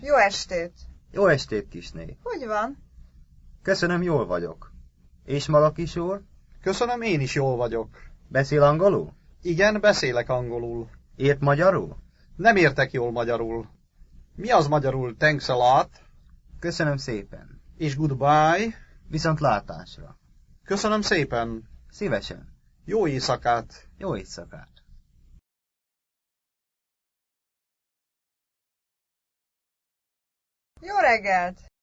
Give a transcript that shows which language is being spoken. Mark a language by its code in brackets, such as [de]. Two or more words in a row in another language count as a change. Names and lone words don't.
[hu] Jó estét! Jó estét, kisné. Hogy van? Köszönöm, jól vagyok. És maga, kis úr? Köszönöm, én is jól vagyok. Beszél angolul? Igen, beszélek angolul. Ért magyarul? Nem értek jól magyarul. Mi az magyarul [en] thanks a lot? [hu] Köszönöm szépen. És goodbye? Viszontlátásra. Köszönöm szépen. Szívesen. Jó éjszakát. Jó éjszakát. Jó reggelt!